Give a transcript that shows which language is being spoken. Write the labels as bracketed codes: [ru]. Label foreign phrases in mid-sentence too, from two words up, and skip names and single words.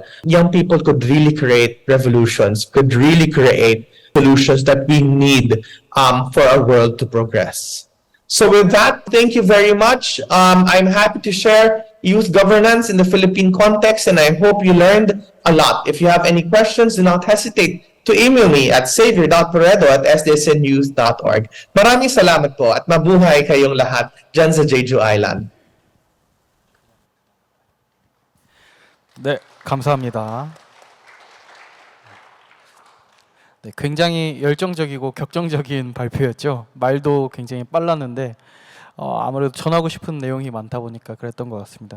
[en] Young people could really create revolutions, could really create solutions that we need for our world to progress. So with that, thank you very much. I'm happy to share youth governance in the Philippine context, and I hope you learned a lot. If you have any questions, do not hesitate to email me at savior.toredo@sdsnyouth.org. [tl] Maraming salamat po at mabuhay kayong lahat dyan sa Jeju Island. [ko] 네, 감사합니다. 네, 굉장히 열정적이고 격정적인 발표였죠. 말도 굉장히 빨랐는데 아무래도 전하고 싶은 내용이 많다 보니까 그랬던 것 같습니다.